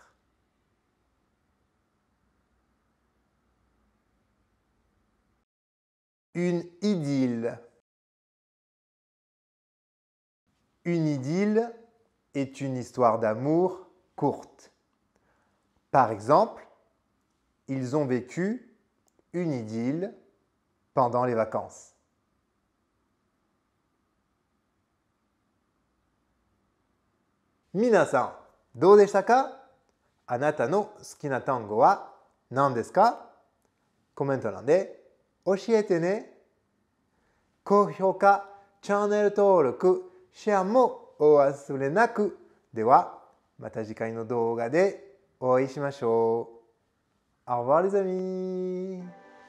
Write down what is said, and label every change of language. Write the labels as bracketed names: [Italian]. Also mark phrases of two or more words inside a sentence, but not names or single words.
[French] Une idylle. Une idylle est une histoire d'amour courte. Par exemple, ils ont vécu une idylle pendant les vacances. [Japanese] Minasan, どうでしたか？あなたの好きな単語は何ですか？コメント欄で教えてね。高評価、チャンネル登録、シェアもお忘れなく。では、また次回の動画でお会いしましょう。 [French] Au revoir les amis!